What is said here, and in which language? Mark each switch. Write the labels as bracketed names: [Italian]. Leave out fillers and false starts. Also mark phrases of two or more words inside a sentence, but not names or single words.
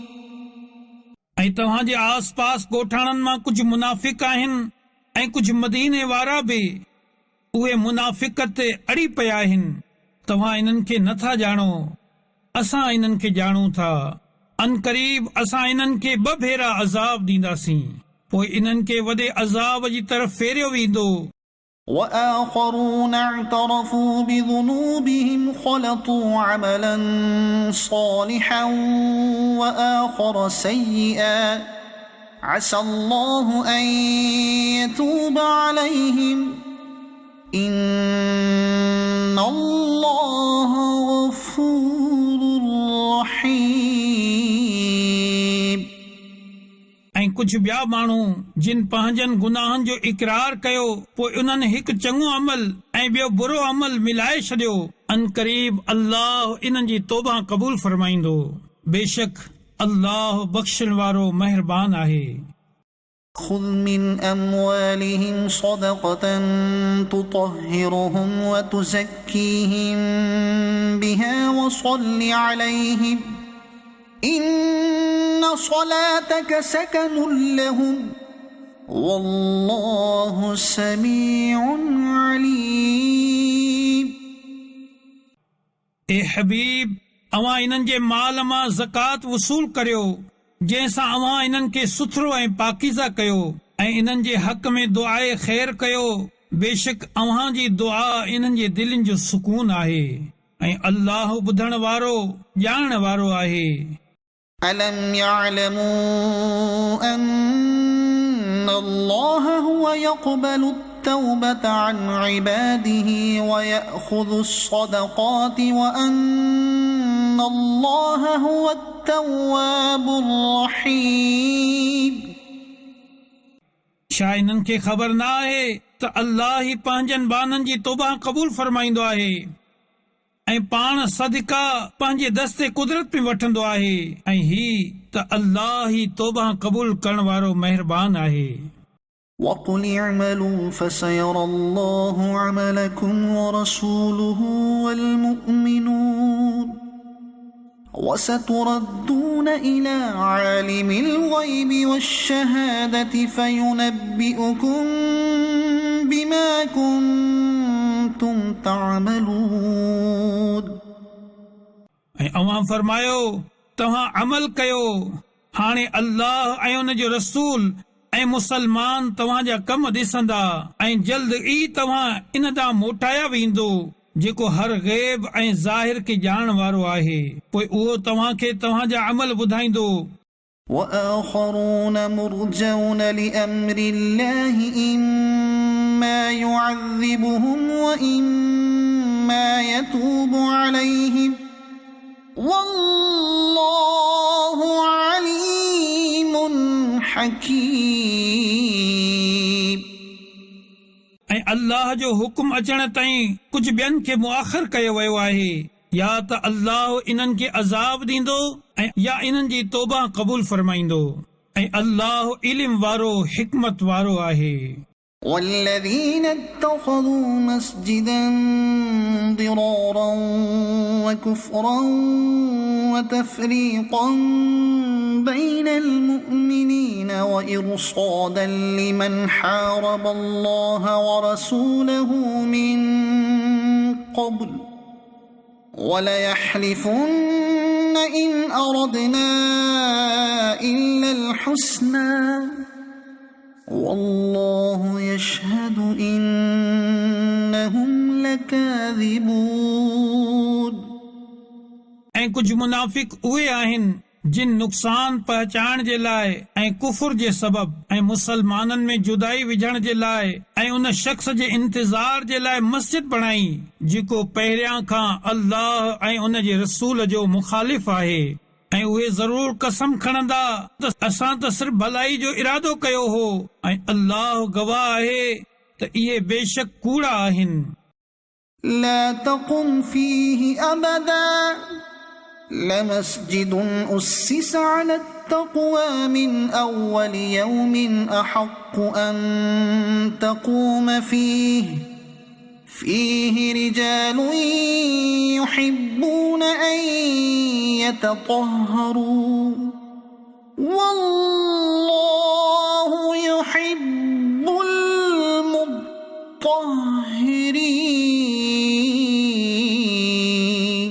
[Sindhi] ऐं तव्हां जे आस पास ॻोठाणनि मां कुझु मुनाफ़िक आहिनि ऐं कुझु मदीने वारा बि। उहे मुनाफ़िक ते अड़ी पिया आहिनि। तव्हां इन्हनि खे नथा ॼाणो, असां इन्हनि खे ॼाणूं था। अनक़रीब असां इन्हनि खे 2 भेरा अज़ाब ॾींदासीं, पोइ इन्हनि खे वॾे अज़ाब जी तरफ़ फेरियो वेंदो। [Arabic] وآخرون اعترفوا بذنوبهم خلطوا عملا صالحا وآخر سيئا عسى الله أن يتوب عليهم إن الله غفور رحيم। [Sindhi] ऐं कुझु ॿिया माण्हू जिन पंहिंजनि गुनाहनि जो इक़रार कयो, पोइ उन्हनि हिकु चङो अमल ऐं ॿियो बुरो अमल मिलाए छॾियो। अनक़रीब अल्लाह इन्हनि जी तौबा क़बूल फरमाईंदो। बेशक अल्लाह बख़्शण वारो महिरबान आहे। [Arabic] خذ من أموالهم صدقة تطهرهم وتزكيهم بها وصل عليهم إن صلاتك سكن لهم والله سميع عليم۔ [Sindhi] ए हबीब, अवां इन्हनि जे माल मां ज़कात वसूल करियो, जंहिंसां अवां इन्हनि खे सुथरो ऐं पाकीज़ा कयो ऐं इन्हनि जे हक़ में दुआए ख़ैर कयो। बेशक अव्हां जी दुआ इन्हनि जे दिलनि जो सुकून आहे ऐं अल्लाह ॿुधण वारो ॼाणण वारो आहे। [Arabic] ألم يعلموا أن الله هو يقبل التوبة عن عباده ويأخذ الصدقات وأن الله هو التواب الرحيم؟ [Sindhi] छा इन्हनि खे ख़बर न आहे त अल्लाह ई पंहिंजनि बाननि जी तौबा क़बूल फरमाईंदो आहे ऐं पाण सदका पंहिंजे दस्ते कुदरत में वठंदो आहे ऐं ही त अल्लाह ई तौबा क़बूल करण वारो महिरबान आहे। [Arabic] وقل اعملوا فسيرى الله عملكم ورسوله والمؤمنون وستردون إلى عالم الغيب والشهادة فينبئكم بما كنتم تعملون। [Sindhi] ऐं अवां फरमायो, तव्हां अमल कयो, हाणे अल्लाह ऐं उन जो रसूल ऐं मुसलमान तव्हां जा कम ॾिसंदा ऐं जल्द ई तव्हां इन ॾांहुं मोटाया वेंदो जेको हर ग़ैब ऐं ज़ाहिर खे ॼाणण वारो आहे। पोइ उहो तव्हां खे तव्हां जा अमल ॿुधाईंदो। [Arabic] وآخرون مرجون لأمر الله إما يعذبهم وإما يتوب عليهم والله عليم حكيم। [Sindhi] ऐं अल्लाह जो हुकुम अचण ताईं कुझु ॿियनि खे मुआख़िर कयो वियो आहे या त अल्लाह इन्हनि खे अज़ाब ॾींदो ऐं या इन्हनि जी तौबा क़बूल फरमाईंदो ऐं अल्लाह इल्म वारो हिकमत वारो आहे। [Arabic] والذين اتخذوا مسجدا ضرارا وكفرا وتفريقا بين المؤمنين وإرصادا لمن حارب الله ورسوله من قبل وليحلفن إن أردنا إلا الحسنى والله يشهد إنهم لكاذبون। [Sindhi] ऐं कुछ मुनाफिक उहे आहिनि जिन नुक़सान पहुचाइण जे लाइ ऐं कुफर जे सबब ऐं मुसलमाननि में जुदाई विझण जे लाइ ऐं उन शख्स जे इंतज़ार जे लाइ मस्जिद बणाई जेको पहिरियां खां अल्लाह ऐं उन जे रसूल जो मुखालिफ़ आहे ऐं उहे ज़रूर कसम खणंदा त असां त सिर्फ़ भलाई जो इरादो कयो हो ऐं अल्लाह गवाह आहे त इहे बेशक कूड़ा आहिनि। [Arabic] لا تقم فيه أبدا لمسجد أسس على التقوى من أول يوم أحق أن تقوم فيه رجال يحبون أن يتطهروا والله يحب المطهرين।